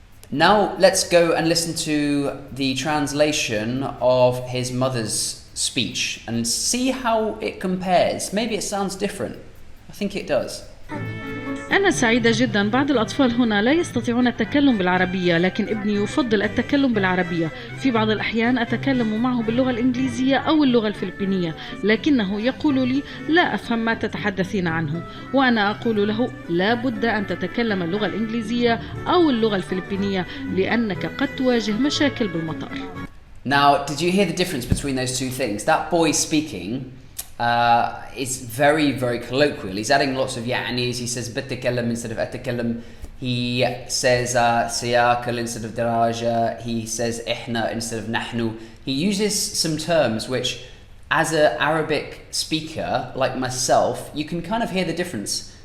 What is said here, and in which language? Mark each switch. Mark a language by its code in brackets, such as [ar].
[en] Now let's go and listen to the translation of his mother's speech and see how it compares. Maybe it sounds different. I think it does. [ar] أنا سعيدة جدا. بعض الأطفال هنا لا يستطيعون التكلم بالعربية، لكن ابني يفضل التكلم بالعربية. في بعض الأحيان أتكلم معه باللغة الإنجليزية أو اللغة الفلبينية، لكنه يقول لي لا أفهم ما تتحدثين عنه، وأنا أقول له لا بد أن تتكلم اللغة الإنجليزية أو اللغة الفلبينية لأنك قد تواجه مشاكل بالمطار. [en] Now, did you hear the difference between those two things? That boy speaking is very, very colloquial. He's adding lots of ya'nis. He says بتكلم instead of أتكلم. He says cycle instead of دراجة. He says إحنا instead of نحن. He uses some terms which, as an Arabic speaker like myself, you can kind of hear the difference.